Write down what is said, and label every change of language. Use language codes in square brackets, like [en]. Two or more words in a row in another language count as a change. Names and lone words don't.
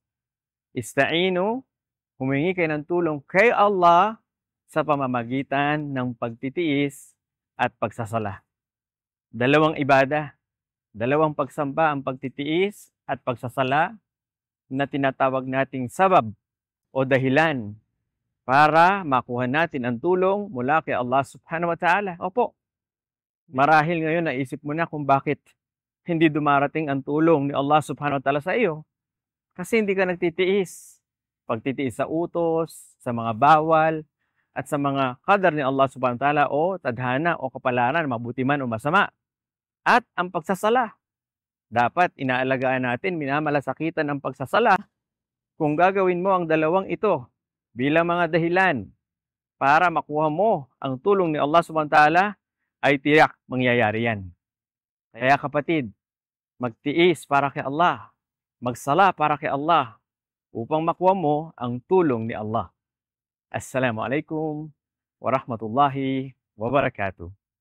[tl] Ista'inu, humingi kayo ng tulong kay Allah sa pamamagitan ng pagtitiis at pagsasala. Dalawang ibada, dalawang pagsamba ang pagtitiis at pagsasala na tinatawag nating sabab o dahilan para makuha natin ang tulong mula kay Allah [ar] سبحانه وتعالى. [tl] Opo, marahil ngayon naisip mo na kung bakit hindi dumarating ang tulong ni Allah [ar] سبحانه وتعالى [tl] sa iyo. Kasi hindi ka nagtitiis. Pagtitiis sa utos, sa mga bawal, at sa mga qadar ni Allah [ar] سبحانه وتعالى [tl] o tadhana o kapalaran, mabuti man o masama. At ang pagsasala. Dapat inaalagaan natin, minamalasakitan ang pagsasala kung gagawin mo ang dalawang ito bilang mga dahilan para makuha mo ang tulong ni Allah [ar] سبحانه وتعالى, [tl] ay tiyak mangyayari yan. Kaya kapatid, magtiis para kay Allah, magsala para kay Allah, upang makuha mo ang tulong ni Allah. [ar] السلام عليكم ورحمة الله وبركاته.